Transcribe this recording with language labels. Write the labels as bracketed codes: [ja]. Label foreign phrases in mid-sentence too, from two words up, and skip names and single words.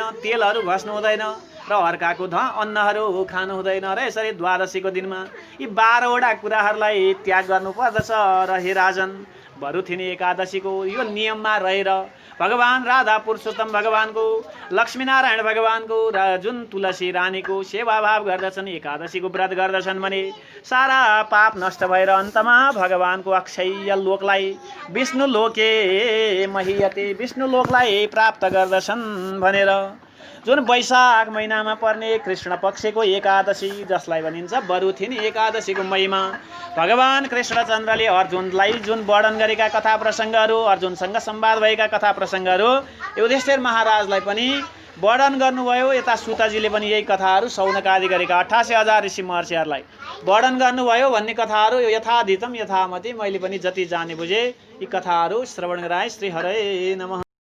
[ne] तेलहरू घस्नु हुँदैन र अर्काको अन्नहरू खानु हुँदैन र यसरी द्वादशीको दिनमा यी 12 वटा कुराहरूलाई त्याग गर्नुपर्दछ र हे राजन भरुथिनी एकादशीको यो नियममा रहेर भगवान राधा पुरुषोत्तम भगवानको लक्ष्मीनारायण भगवानको र जुन तुलसी रानीको सेवाभाव गर्दछन्, एकादशीको व्रत गर्दछन् भने सारा पाप नष्ट भएर अन्तमा भगवानको अक्षय लोकलाई [sa] विष्णु लोके महीयते [ne] विष्णु लोकलाई प्राप्त गर्दछन् भनेर जुन वैशाख महिनामा पर्ने कृष्ण पक्षको एकादशी जसलाई भनिन्छ बरुथिनी एकादशीको महिमा भगवान कृष्णचन्द्रले अर्जुनलाई जुन वर्णन गरेका कथा प्रसङ्गहरू, अर्जुनसँग संवाद भएका कथा प्रसङ्गहरू युधिष्ठिर महाराजलाई पनि वर्णन गर्नुभयो। यता सुतजीले पनि यही कथाहरू सौनकादि गरेका 88,000 ऋषि महर्षिहरूलाई वर्णन गर्नुभयो भन्ने कथाहरू [sa] यथाधितम यथामति [ne] मैले पनि जति जाने बुझे यी कथाहरू श्रवण गराए। [sa] श्री हरे नमः।